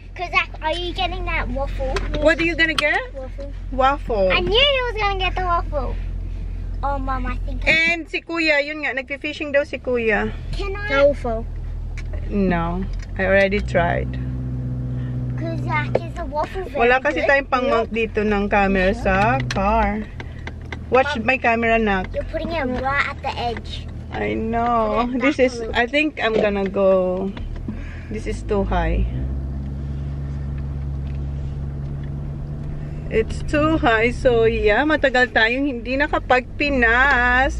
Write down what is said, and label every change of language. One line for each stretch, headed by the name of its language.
English: Zach, are you getting that waffle? What are you gonna get? Waffle. Waffle. I knew he was gonna get the waffle. Oh, Mom, I think.
Filipino: And si Kuya, yun nga, nagfi-fishing daw si Kuya.
English: Can I? Waffle. No, I already tried. Because Zach, is the waffle very
Filipino: Wala kasi
English: good?
Filipino: tayong pang-mount dito ng camera sa car.
English: Watch my camera, Nak. You're putting it right at the edge. I know. This is, I think I'm gonna go. This is too high. It's too high. So, yeah,
Filipino: matagal tayong hindi nakapag-Pinas.